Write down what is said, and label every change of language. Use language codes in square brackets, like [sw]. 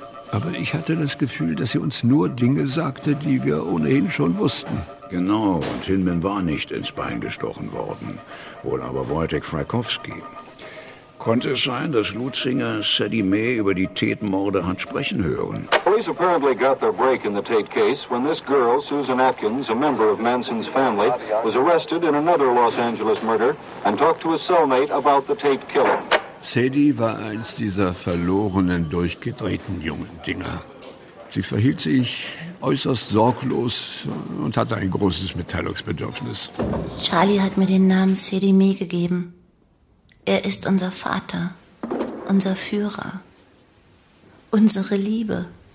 [de] Aber ich hatte das Gefühl, dass sie uns nur Dinge sagte, die wir ohnehin schon wussten. Genau, und Hinman war nicht ins Bein gestochen worden. Wohl aber Wojtek Frykowski. Konnte es sein, dass Lutzinger Sadie May über die Tate-Morde hat sprechen hören? [en] Police apparently got their break in the Tate case when this girl, Susan Atkins, a member of Manson's family, was arrested in another Los Angeles murder and talked to a cellmate about the Tate killing. [de] Sadie war eins dieser verlorenen, durchgedrehten jungen Dinger. Sie verhielt sich äußerst sorglos und hatte ein großes Mitteilungsbedürfnis. Charlie hat mir den Namen Sadie May gegeben. Er ist unser Vater, unser Führer, unsere Liebe.